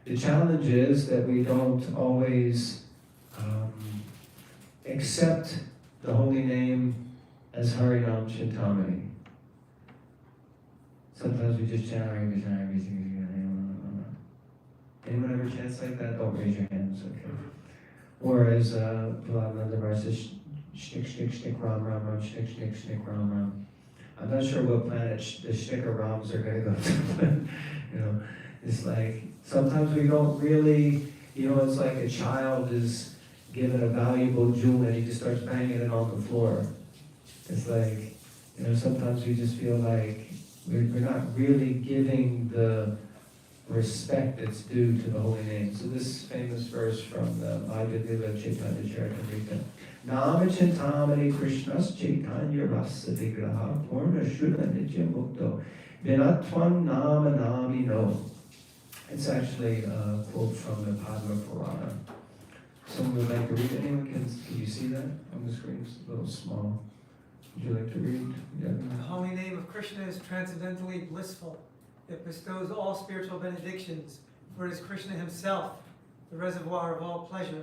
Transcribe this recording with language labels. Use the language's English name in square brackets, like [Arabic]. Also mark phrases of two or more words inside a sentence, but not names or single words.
[English] The challenge is that we don't always accept the holy name as Harinam Chintamani. Sometimes we just chant [Sanskrit] Hare Krishna, Hare Krishna. [English] Anyone ever chants like that? Don't raise your hands, okay? Or as Prahlad Maharaj says, shtick, shtick, shtick, ram, ram, ram, shtick, shtick, shtick, ram, ram. I'm not sure what planet the shticker rams are going to go to, but, it's like, sometimes we don't really, it's like a child is given a valuable jewel and he just starts banging it on the floor. It's like, sometimes we just feel like we're not really giving the respect that's due to the holy name. So this famous verse from the Bhagavad Chaitanya Charitamrita. [Sanskrit] Nama Chintamani Krishnas Chaitanya Rasa Vigraha Purna Shuddha Nitya Mukto Vinatvam Nama Namino. [English] It's actually a quote from the Bhagavat Sravana. Someone would like to read it? Anyone can you see that on the screen? It's a little small. Would you like to read? Yeah. The holy name of Krishna is transcendently blissful. It bestows all spiritual benedictions, for it is Krishna himself, the reservoir of all pleasure.